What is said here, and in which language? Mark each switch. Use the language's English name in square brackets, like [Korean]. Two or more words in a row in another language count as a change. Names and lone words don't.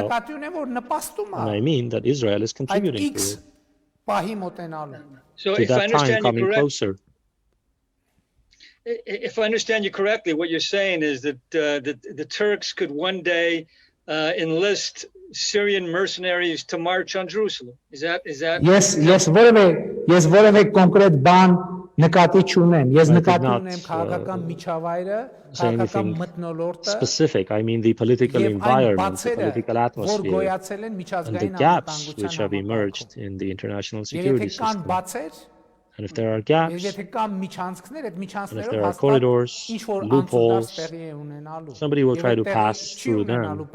[English] and I mean that Israel is contributing to it. So to if I that time understand coming you closer. If I understand you correctly, what you're saying is that the Turks could one day enlist Syrian mercenaries to march on Jerusalem. Is that? [Armenian] Ես որևէ կոնկրետ բան նկատի չունեմ։ Ես նկատի ունեմ քաղաքական միջավայրը, քաղաքական մթնոլորտը, [English] specific. I mean the political environment, the political atmosphere, and the gaps which have emerged in the international security system. And if there are gaps, and if there are corridors, loopholes, somebody will try to pass through them.